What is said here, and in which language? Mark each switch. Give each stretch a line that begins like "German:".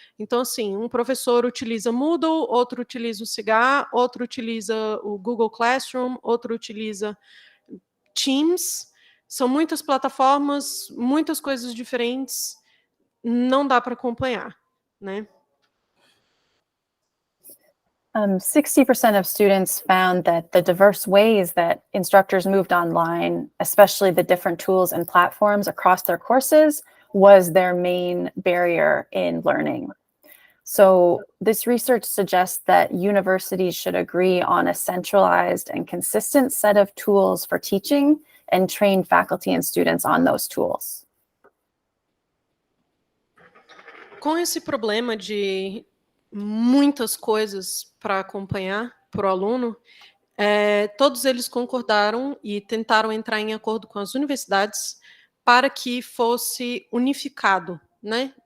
Portuguese: Então, assim, um professor utiliza Moodle, outro utiliza o Cigar, outro utiliza o Google Classroom, outro utiliza Teams. São muitas plataformas, muitas coisas diferentes, não dá para acompanhar, né?
English: 60% of students found that the diverse ways that instructors moved online, especially the different tools and platforms across their courses, was their main barrier in learning. So this research suggests that universities should agree on a centralized and consistent set of tools for teaching and train faculty and students on those tools.
Portuguese: Com esse problema de muitas coisas para acompanhar para o aluno, todos eles concordaram e tentaram entrar em acordo com as universidades para que fosse unificado, né?